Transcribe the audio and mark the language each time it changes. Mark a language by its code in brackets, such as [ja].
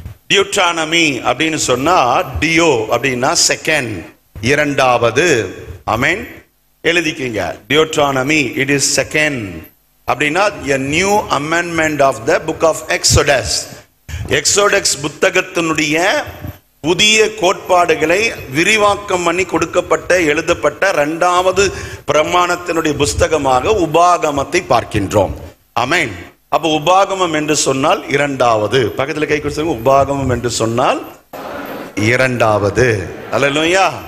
[ta] Deuteronomy அப்படின்னு சொன்னா, deo அப்படின்னா செகண்ட், இரண்டாவது. ஆமென். எழுதிக்கீங்க. [en] Deuteronomy, it is second [ta] அப்படின்னா [en] a new amendment of the book of Exodus. [ta] Exodus புத்தகத்தினுடைய புதிய கோட்பாடுகளை விரிவாக்கம் பண்ணி கொடுக்கப்பட்ட எழுதப்பட்ட 2வது பிரமாணத்தினுடைய புஸ்தகமாக உபாகமத்தை பார்க்கின்றோம். ஆமென். அப்ப உபாகமம் என்று சொன்னால் 2வது. பக்கத்தில் கை கொடுத்து உபாகமம் என்று சொன்னால் 2வது. அல்லேலூயா.